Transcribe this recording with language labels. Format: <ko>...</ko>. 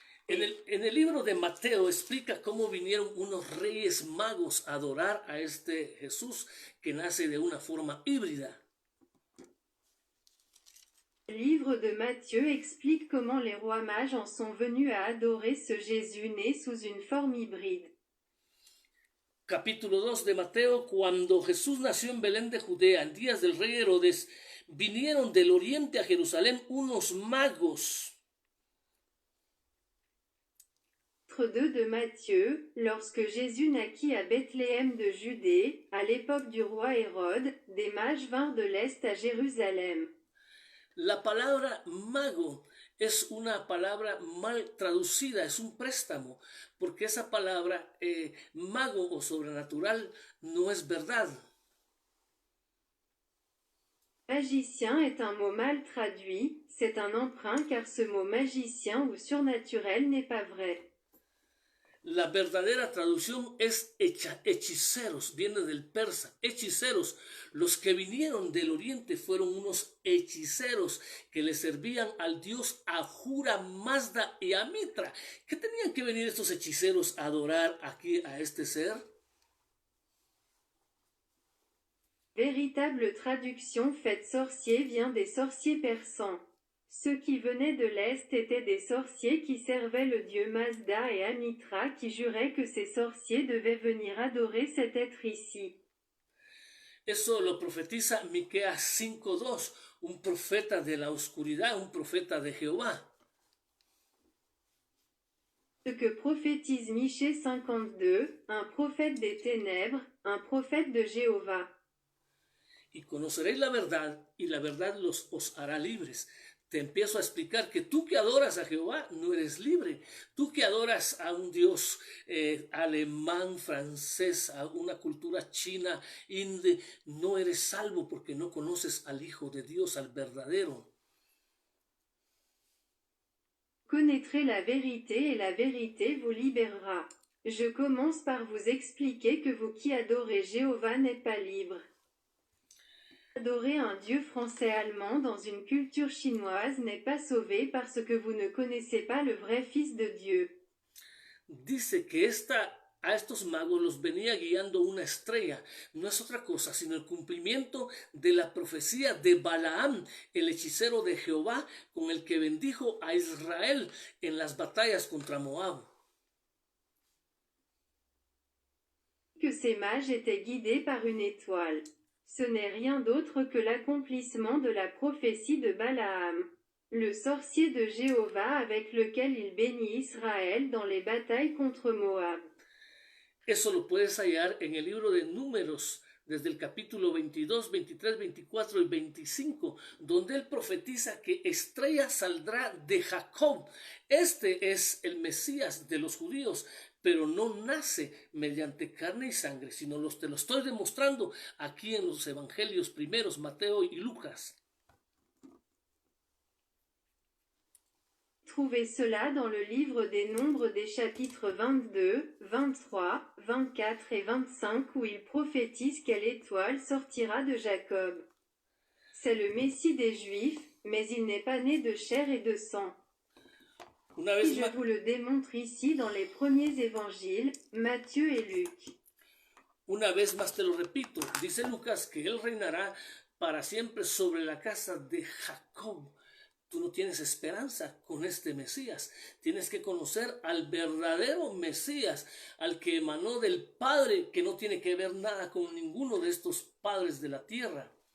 <es>En el libro de Mateo explica cómo vinieron unos reyes magos a adorar a este Jesús que nace de una forma híbrida.</es> <fr>Le livre de Matthieu explique comment les rois mages en sont venus à adorer ce Jésus né sous une forme hybride.</fr> <es>Capítulo 2 de Mateo, cuando Jesús nació en Belén de Judea, en días del rey Herodes, vinieron del oriente a Jerusalén unos magos.</es> <fr>2 de Matthieu, lorsque Jésus naquit à Bethléem de Judée, à l'époque du roi Hérode, des mages vinrent de l'Est à Jérusalem.</fr> <es>La palabra mago es una palabra mal traducida, es un préstamo, porque esa palabra mago o sobrenatural no es verdad.</es> <fr>Magicien est un mot mal traduit, c'est un emprunt car ce mot magicien ou surnaturel n'est pas vrai.</fr> <es>La verdadera traducción es hechiceros, viene del persa, hechiceros. Los que vinieron del oriente fueron unos hechiceros que le servían al dios Ahura Mazda y a Mitra. ¿Qué tenían que venir estos hechiceros a adorar aquí a este ser?</es> <fr>Véritable traduction faite sorcier vient des sorciers persans. Ceux qui venaient de l'Est étaient des sorciers qui servaient le dieu Mazda et Amitra qui juraient que ces sorciers devaient venir adorer cet être ici.</fr> <es>Eso lo profetiza Miqueas 5:2, un profeta de la oscuridad, un profeta de Jehová.</es> <fr>Ce que prophétise Michée 52, un prophète des ténèbres, un prophète de Jéhovah.</fr> <es>Y conoceréis la verdad, y la verdad os hará libres. Te empiezo a explicar que tú que adoras a Jehová no eres libre. Tú que adoras a un Dios alemán, francés, a una cultura china, hindi, no eres salvo porque no conoces al Hijo de Dios, al verdadero.</es> <fr>Connaîtrez la vérité et la vérité vous libérera. Je commence par vous expliquer que vous qui adorez Jéhovah n'êtes pas libre. Adorer un dieu français-allemand dans une culture chinoise n'est pas sauvé parce que vous ne connaissez pas le vrai Fils de Dieu.</fr> <es>Dice que esta a estos magos los venía guiando una estrella. No es otra cosa sino el cumplimiento de la profecía de Balaam, el hechicero de Jehová, con el que bendijo a Israel en las batallas contra Moab.</es> <fr>Que ces mages étaient guidés par une étoile. Ce n'est rien d'autre que l'accomplissement de la prophétie de Balaam, le sorcier de Jéhovah avec lequel il bénit Israël dans les batailles contre Moab.</fr> <es>Eso lo puedes hallar en el libro de Números, desde el capítulo 22, 23, 24 y 25, donde él profetiza que estrella saldrá de Jacob. Este es el Mesías de los judíos, pero no nace mediante carne y sangre, sino te lo estoy demostrando aquí en los evangelios primeros, Mateo y Lucas.</es> <fr>Trouvez cela dans le livre des Nombres des chapitres 22, 23, 24 et 25 où il prophétise quelle étoile sortira de Jacob. C'est le Messie des Juifs, mais il n'est pas né de chair et de sang. Et je vous le démontre ici dans les premiers évangiles, Matthieu et Luc.</fr> <es>Una vez más te lo repito, dice Lucas que él reinará para siempre sobre la casa de Jacob. Tú no tienes esperanza con este Mesías. Tienes que conocer al verdadero Mesías, al que emanó del Padre, que no tiene que ver nada con ninguno de estos padres de la tierra.</es>